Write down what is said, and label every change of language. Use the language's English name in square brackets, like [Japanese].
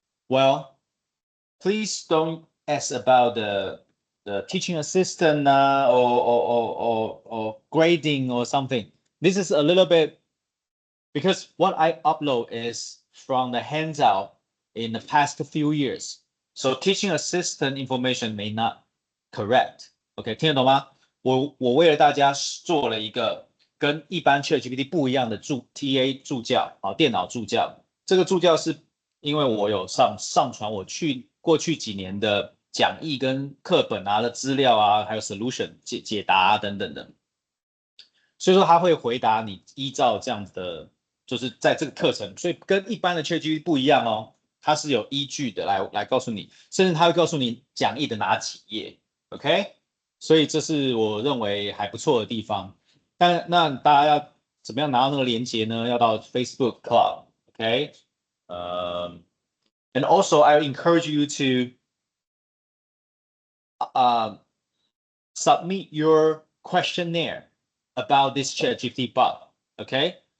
[English] Well, please don't ask about the teaching assistant or grading or something. This is a little bit because what I upload is from the handout in the past few years. So teaching assistant information may not correct. [Chinese] OK， 听得懂吗？我为了大家做了一个跟一般 ChatGPT 不一样的TA 助教啊，电脑助教。这个助教是因为我有上传我过去几年的讲义跟课本的资料啊，还有 solution 解答等等的。所以说他会回答你依照这样子的，就是在这个课程，所以跟一般的 ChatGPT 不一样哦，它是有依据的来告诉你，甚至它会告诉你讲义的哪几页 ，OK？所以这是我认为还不错的地方。但那大家要怎么样拿到那个连接呢？要到 Facebook Club，OK？、 [English] And also I encourage you to submit your questionnaire about this ChatGPT bot, okay?